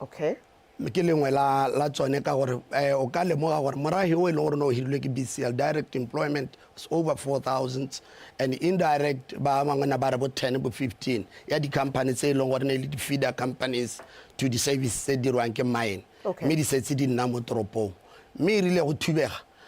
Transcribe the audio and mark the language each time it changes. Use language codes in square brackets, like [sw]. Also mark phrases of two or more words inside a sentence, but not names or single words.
[en] okay [tn] ke lengwe la tsone ka gore o ka lemoga gore morahi o e leng gore no hirilwe ke BCL [en] direct employment was over 4,000 and indirect [tn] ba mangwe na ba re bo 10 bo 15 ya di-company tse e leng gore ne le di- [en] feeder companies [tn] to di-service tse dirwang ke mine mme di setse di nna mo toropong mme e rile go thubega